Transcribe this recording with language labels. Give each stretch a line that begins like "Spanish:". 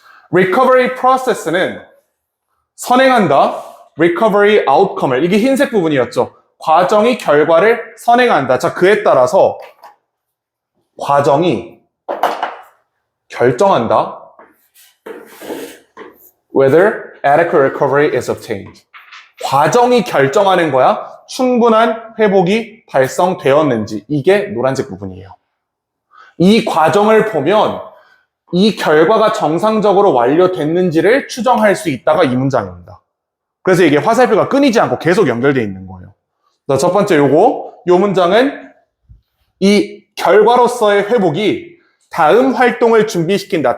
Korean: Recovery process는 선행한다. Recovery outcome을. 이게 흰색 부분이었죠. 과정이 결과를 선행한다. 자, 그에 따라서 과정이 결정한다.
English: Whether adequate recovery is obtained.
Korean: 과정이 결정하는 거야. 충분한 회복이 달성되었는지. 이게 노란색 부분이에요. 이 과정을 보면 이 결과가 정상적으로 완료됐는지를 추정할 수 있다가 이 문장입니다. 그래서 이게 화살표가 끊이지 않고 계속 연결되어 있는 거예요. 자, 첫 번째 요 문장은 이 결과로서의 회복이 다음 활동을 준비시킨다.